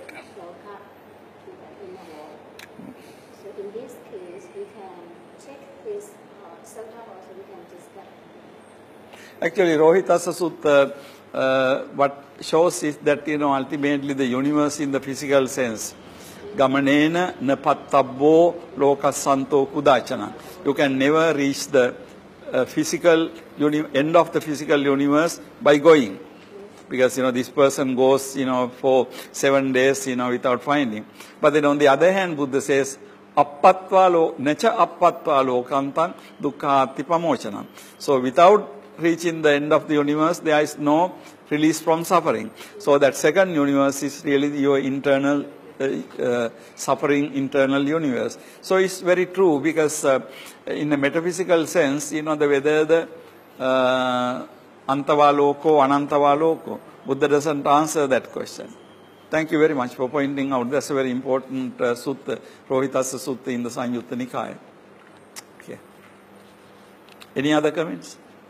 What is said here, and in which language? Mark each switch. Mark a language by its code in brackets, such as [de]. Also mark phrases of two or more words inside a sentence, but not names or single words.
[en] Loka in the world. So in this case, we can check this sutta also. We can discuss. Actually, Rohitassa Sutta, what shows is that, ultimately the universe in the physical sense, [pi] gamanena napattabbo lokasanto kudachana. [en] You can never reach the physical end of the physical universe by going. Because, this person goes, for 7 days, without finding. But then on the other hand, Buddha says, [pi] nacha appatva lokantam dukkha pamochana. [en] So without reaching the end of the universe, there is no release from suffering. So that second universe is really your internal suffering, internal universe. So it's very true because in a metaphysical sense, whether the [pi] antavaloko, anantavaloko, [en] Buddha doesn't answer that question. Thank you very much for pointing out. That's a very important sutta, Rohitassa Sutta in the Sangyutta Nikaya. Okay. Any other comments?